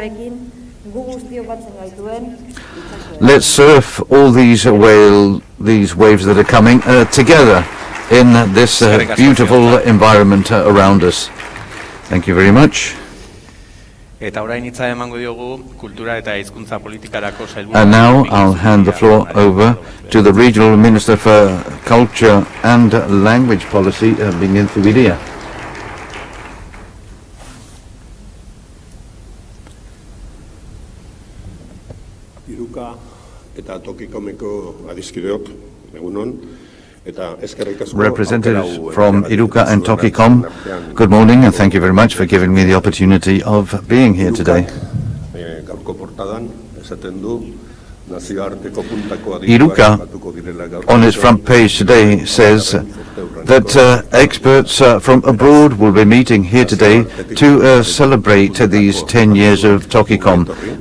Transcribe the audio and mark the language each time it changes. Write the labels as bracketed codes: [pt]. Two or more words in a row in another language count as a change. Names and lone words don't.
[en] Let's surf all these waves that are coming together in this beautiful environment around us. Thank you very much. And now I'll hand the floor over to the Regional Minister for Culture and Language Policy, Bingen Thuidia. [eu] Hiruka eta Tokikomeko adiskideok, egunon. [en] Representatives from Hiruka and TOKIKOM, good morning, and thank you very much for giving me the opportunity of being here today. Hiruka, on its front page today, says that experts from abroad will be meeting here today to celebrate these 10 years of TOKIKOM.